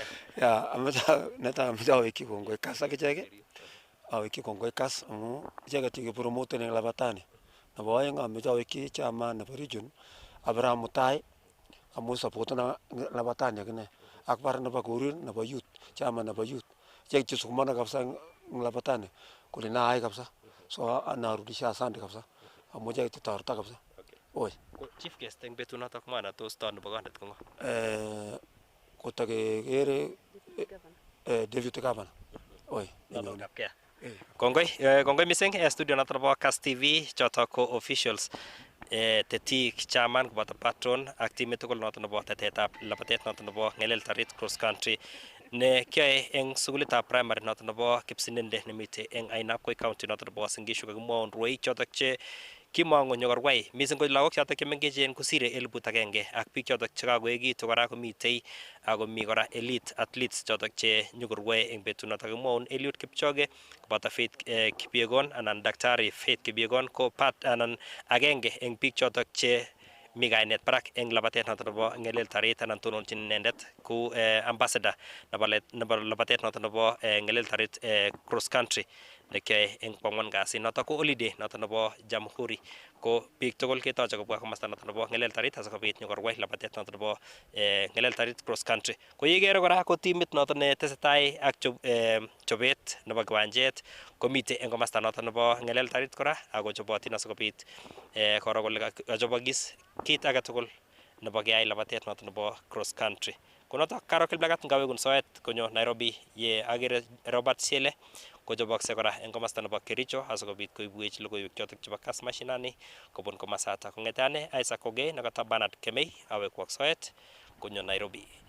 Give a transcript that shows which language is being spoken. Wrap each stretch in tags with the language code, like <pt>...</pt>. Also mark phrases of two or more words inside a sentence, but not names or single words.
<kln>Netai ameche awekchi kongoi Kass akichek, awekchi kongoi Kass amu icheket chekepromoten eng labatani. nebo oeng ameche awekyi chairman nebo region Abraham Mutai amu support na labatani akine ak par nebo korir nebo</kln> <en>youth chairman</en> <kln>nebo youth che sukumana kabisa eng labatani kule naai kabisa so</kln> <sw>anarudisha asante kabisa</sw> <kln>amu che totorta kabisa. Oi.</kln> <en>Chief guest</en> <kln>eng betunotok mwana tos to nebo kandet kongo. Kotakekere</kln> <en>deputy governor. Oi.</en> <kln>Kongoi missing studio noto nebo Kass TV chotok ko officials tetik chairman koboto patron ak timit tugul noto nebo tetetab labatet noto nebo Ngelel Tarit</kln> <en>cross country</en> <kln>ne kyoe eng sukulitab primary noto nebo Kipsinende nemite eng Ainabkoi county noto nebo Uasin Gishu kakimwaun rwoik chotok che kimongo nyokorwai missing ko lagok chotok chemengechen kosire 1,000 ak biik chotok chekakoekitu kora komitei ako mi kora</kln> <en>elite athletes</en> <kln>chotok che nyokorwae eng betunotok kakimwaun Eliud Kipchoge koboto Faith Kipyegon anan Daktari Faith Kipyegon ko part anan agenge eng biik chotok che mi kainet barak eng labatet noto nebo Ngelel Tarit anan tononchin inendet ku ambassador nebo labatet noto nebo Ngelel Tarit</kln> <en>cross country</en> <kln>nekyoe eng kwangwan kasi noto ko holiday noto nebo Jamhuri ko biik tugul ketoche kobwa komasta noto nebo Ngelel Tarit asikobit nyokorwai labatet noto nebo Ngelel Tarit</kln> <en>cross country</en> <kln>ko yekere kora ko timit noto ne tesetai ak chobet nebo kiwanjet komite eng komasta noto nebo Ngelel Tarit kora ako chobotin asikobit koro kole kachobokis kit age tugul nebo keyai labatet noto nebo</kln> <en>cross country</en> <kln>konoto karo Kiplagat ngawekun soet konyo Nairobi ye agere Robert Siele kochobokse kora eng komasta nebo Kericho asikobit koibwech logoiwek chotok chebo Kass Mashinani kobun komasata kong'ete ane Isaac Ogei nakata Bernard Kemei awekwok soet konyo Nairobi.</kln>